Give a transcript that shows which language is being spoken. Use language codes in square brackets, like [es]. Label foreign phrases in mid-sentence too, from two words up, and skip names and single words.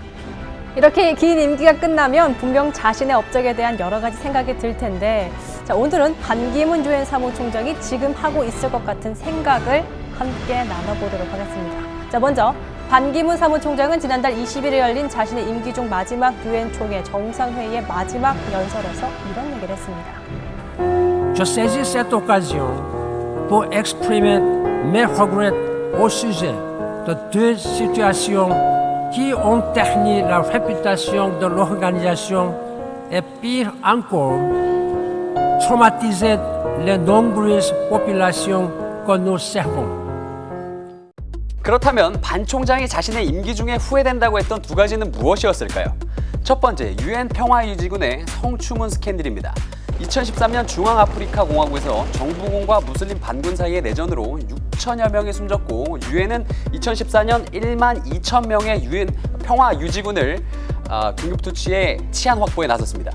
[ko] 이렇게 긴 임기가 끝나면 분명 자신의 업적에 대한 여러 가지 생각이 들 텐데 자, 오늘은 반기문 유엔 사무총장이 지금 하고 있을 것 같은 생각을 함께 나눠보도록 하겠습니다. 자, 먼저 반기문 사무총장은 지난달 20일에 열린 자신의 임기 중 마지막 유엔 총회 정상회의의 마지막 연설에서 이런 얘기를 했습니다. [fr] Je saisis cette occasion pour exprimer mes regrets au sujet de deux situations qui ont terni la réputation de l'organisation et pire encore, traumatisé les nombreuses populations que nous servons. [ko] 그렇다면 반 총장이 자신의 임기 중에 후회된다고 했던 두 가지는 무엇이었을까요? 첫 번째, 유엔 평화유지군의 성추문 스캔들입니다. 2013년 중앙아프리카 공화국에서 정부군과 무슬림 반군 사이의 내전으로 6천여 명이 숨졌고 유엔은 2014년 1만 2천 명의 유엔 평화유지군을 긴급투치에 치안 확보에 나섰습니다.